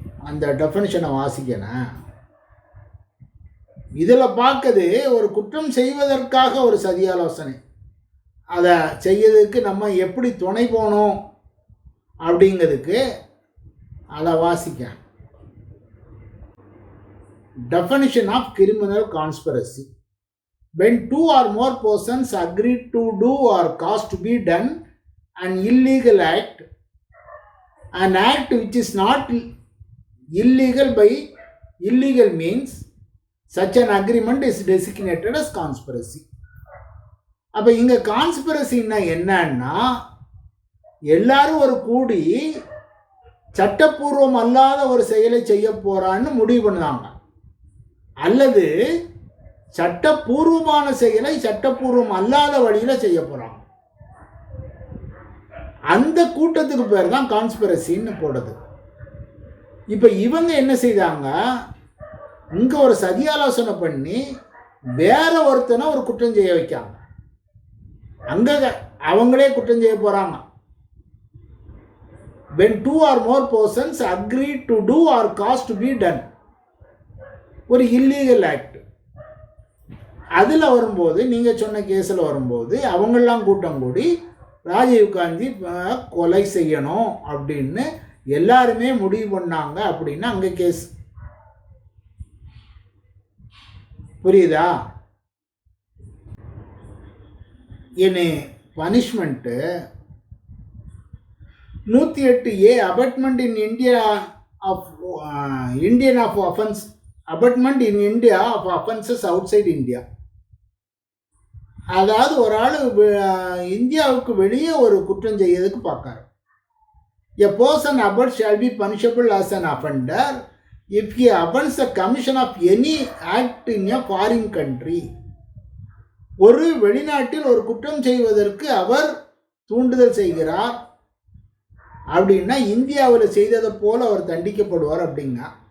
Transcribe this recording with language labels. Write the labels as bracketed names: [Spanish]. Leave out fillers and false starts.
[Tamil] அந்த டெஃபினிஷனை வாசிக்கணும். இதில் பார்க்குது ஒரு குற்றம் செய்வதற்காக ஒரு சதி ஆலோசனை, அதை செய்யறதுக்கு நம்ம எப்படி துணை போனோம் அப்படிங்கிறதுக்கு அதை வாசிக்க. [English] Definition of criminal conspiracy: when 2 or more persons agree to do or cause to be done an illegal act, an act which is not illegal by illegal means, such an agreement is designated as conspiracy. [Tamil] அப்போ இங்கே கான்ஸ்பிரசின்னா என்னன்னா, எல்லாரும் ஒரு கூடி சட்டப்பூர்வம் அல்லாத ஒரு செயலை செய்ய போறான்னு முடிவு பண்ணுவாங்க, அல்லது சட்டப்பூர்வமான செயலை சட்டப்பூர்வம் அல்லாத வழியில் செய்ய போகிறாங்க. அந்த கூட்டத்துக்கு பேர் தான் கான்ஸ்பிரசின்னு போடுது. இப்போ இவங்க என்ன செய்தாங்க, இங்கே ஒரு சதி ஆலோசனை பண்ணி வேற ஒருத்தனை ஒரு குற்றம் செய்ய வைக்காங்க. அங்கே அவங்களே குற்றம் செய்ய போகிறாங்க. [English] when 2 or more persons agree to do or cause to be done, [Tamil] ஒரு இல்லீகல் ஆக்ட். அதில் வரும்போது நீங்கள் சொன்ன கேஸில் வரும்போது அவங்கெல்லாம் கூட்டம் கூடி ராஜீவ்காந்தி கொலை செய்யணும் அப்படின்னு எல்லாருமே முடிவு பண்ணாங்க அப்படின்னா அங்கே கேஸ். புரியுதா? [English] இனி punishment 108A abetment in India of Indian of offence, abetment in India of offences outside India. [Tamil] அதாவது ஒரு ஆள் இந்தியாவுக்கு வெளியே ஒரு குற்றம் செய்யறதுக்கு பார்க்காரு. [English] A person abut shall be punishable as an offender if he abets the commission of any act in a foreign country. [Tamil] ஒரு வெளிநாட்டில் ஒரு குற்றம் செய்வதற்கு அவர் தூண்டுதல் செய்கிறார் அப்படின்னா இந்தியாவில் செய்ததை போல அவர் தண்டிக்கப்படுவார் அப்படின்னா.